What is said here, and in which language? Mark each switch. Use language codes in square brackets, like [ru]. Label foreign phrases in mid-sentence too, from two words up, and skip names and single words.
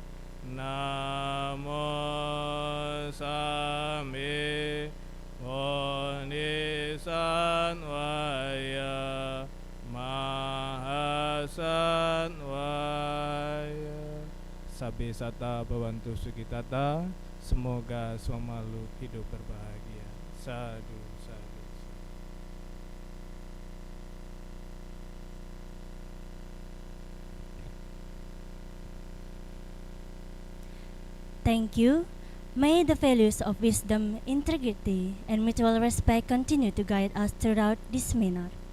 [sa] Namo Samim Bodhisattvaya Mahasattvaya. [pi] Sabbe sata bhavantu sukitata. [id] Semoga semua makhluk hidup berbahagia. [pi] Sadu, sadu. [en] Thank you. May the values of wisdom, integrity, and mutual respect continue to guide us throughout this seminar.